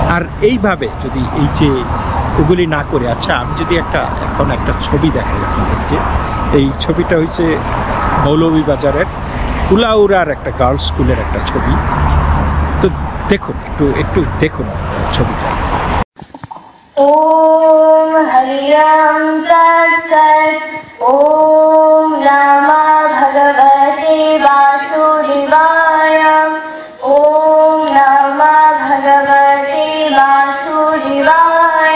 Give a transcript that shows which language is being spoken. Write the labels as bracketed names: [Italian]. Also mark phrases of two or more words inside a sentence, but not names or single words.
[Bangla] আর এইভাবে যদি এই যে ওগুলি না করে, আচ্ছা আমি যদি এখন একটা ছবি দেখাই আপনাদেরকে। এই ছবিটা হচ্ছে মৌলভীবাজারের কুলাউড়ার একটা গার্লস স্কুলের একটা ছবি। তো দেখুন, একটু দেখুন ছবিটা। [Sanskrit] ओम हरियम तत्सत्। ओम नमः भगवते वासुदेवाय। ओम नमः भगवते वासुदेवाय।